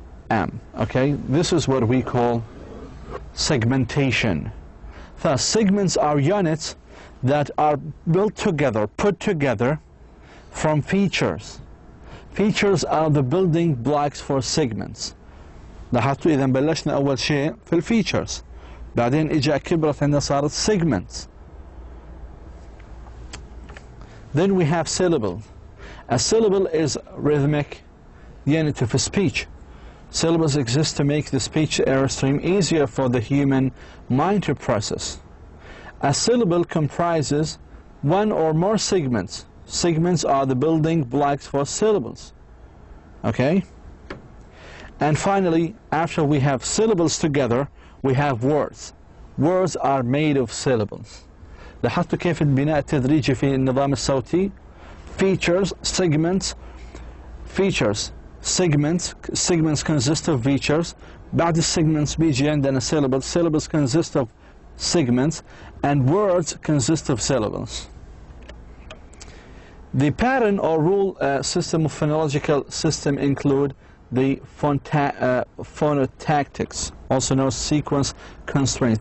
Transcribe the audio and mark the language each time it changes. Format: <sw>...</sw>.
<en>Okay, this is what we call segmentation. Thus, segments are units that are built together, put together from features. Features are the building blocks for segments.</en> <ar>لاحظتوا إذا بلشنا أول شيء في الفيتشرز، بعدين إجا كبرت عندنا صارت segments.</ar> <en>Then we have syllable. A syllable is rhythmic unit of speech. Syllables exist to make the speech airstream easier for the human mind to process. A syllable comprises one or more segments. Segments are the building blocks for syllables. Okay? And finally, after we have syllables together, we have words. Words are made of syllables.</en> <ar>لاحظتوا كيف البناء التدريجي في النظام الصوتي؟</ar> <en>Features, segments, features, segments, segments consist of features.</en> <ar>بعد segments بيجي عندنا syllables.</ar> <en>Syllables consist of segments, and words consist of syllables. The pattern or rule system of phonological system include the phonetics, also known as sequence constraints.</en>